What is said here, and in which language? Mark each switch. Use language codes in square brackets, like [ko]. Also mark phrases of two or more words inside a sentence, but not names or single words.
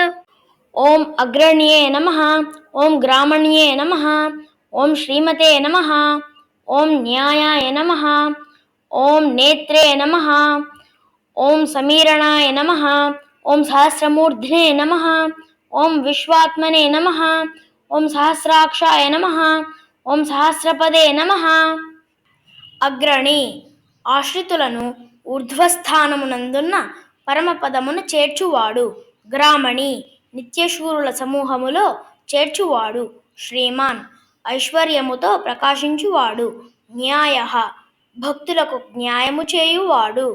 [sa] ओम अग्रण्ये नमः, ओम ग्रामण्ये नमः, ओम श्रीमते नमः, ओम न्यायाय नमः, ओम नेत्रे नमः, ओम समीरणाय नमः, ओम सहस्रमूर्धने नमः, ओम विश्वात्मने नमः, ओम सहस्राक्षाय नमः, ओम सहस्रपदे नमः। [te] అగ్రణి ఆశ్రితులను ఊర్ధ్వస్థానమునందున్న పరమపదమును చేర్చువాడు. గ్రామణి నిత్యశూరుల సమూహములో చేర్చువాడు. శ్రీమాన్ ఐశ్వర్యముతో ప్రకాశించువాడు. న్యాయ భక్తులకు న్యాయము చేయువాడు.